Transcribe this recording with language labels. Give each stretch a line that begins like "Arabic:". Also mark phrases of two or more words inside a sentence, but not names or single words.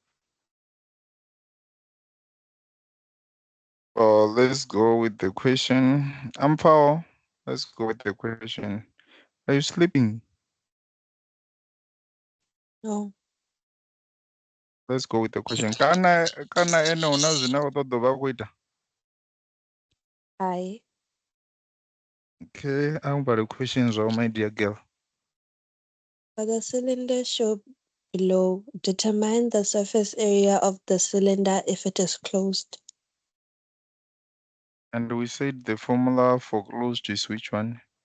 English: Let's go with the question. I'm Paul. Let's go with the question. Are you sleeping? No. Let's go with the question.
Venda: Kana ene una zwine wa ṱoḓa u vha khou ita?
English: I. Okay, I'm about the questions, my dear girl. For the cylinder shown below, determine the surface area of the cylinder if it is closed. And we said the formula for closed is which one?